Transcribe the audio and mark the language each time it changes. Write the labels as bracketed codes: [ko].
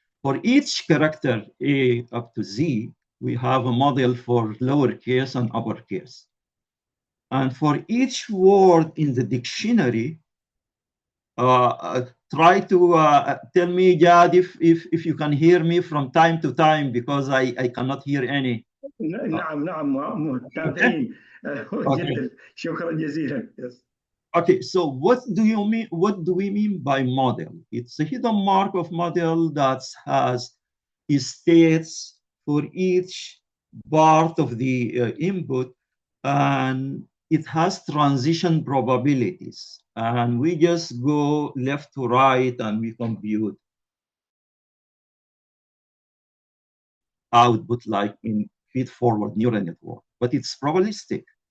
[en] For each character A up to Z, we have a model for lowercase and uppercase. And for each word in the dictionary, try to tell me, Jad, if you can hear me from time to time, because I cannot hear any. [ar] نعم متابعين جدا شكرا جزيلا. [en] Okay, so what do you mean? What do we mean by model? It's a hidden Markov model that has states for each part of the input, and it has transition probabilities. And we just go left to right and we compute output like in feed-forward neural network, but it's probabilistic.